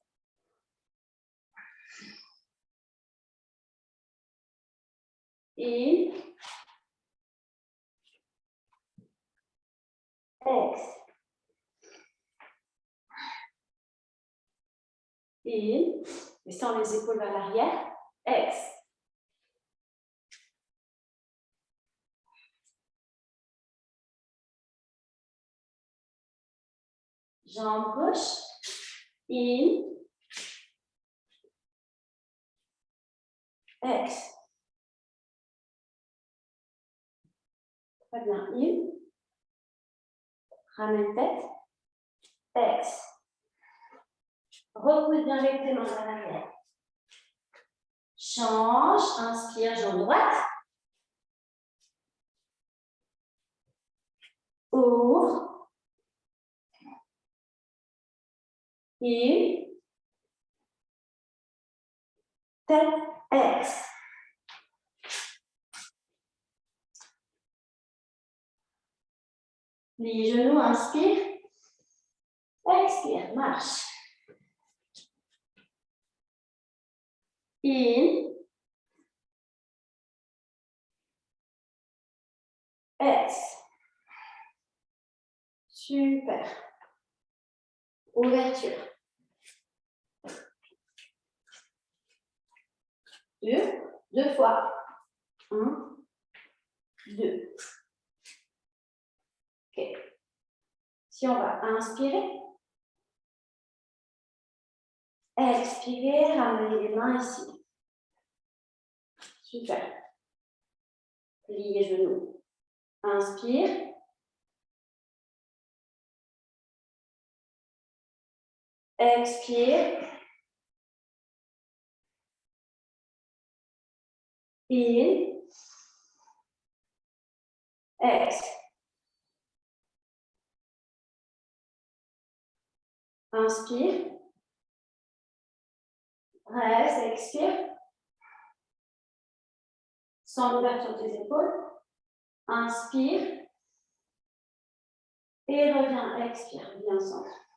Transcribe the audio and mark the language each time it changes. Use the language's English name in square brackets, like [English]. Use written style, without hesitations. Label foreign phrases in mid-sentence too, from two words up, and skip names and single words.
[French] In. Ex. In. Descends les épaules vers l'arrière. Ex. Jambe gauche. In. Ex. Très bien. In. Ramène tête. Ex. Repousse bien avec tes mains vers l'arrière. Change, inspire, jambe droite. Ouvre. Une. Tête, ex. Les genoux, inspire. Expire, marche. In. Ex. Super. Ouverture. 2 fois. 1, 2. Ok. Si on va inspirer, expirer, ramener les mains ici. Super. Pliez les genoux. Inspire. Expire. In. Ex. Inspire. Reste, expire. Sans l'ouverture des épaules. Inspire. Et reviens, expire. Bien centre.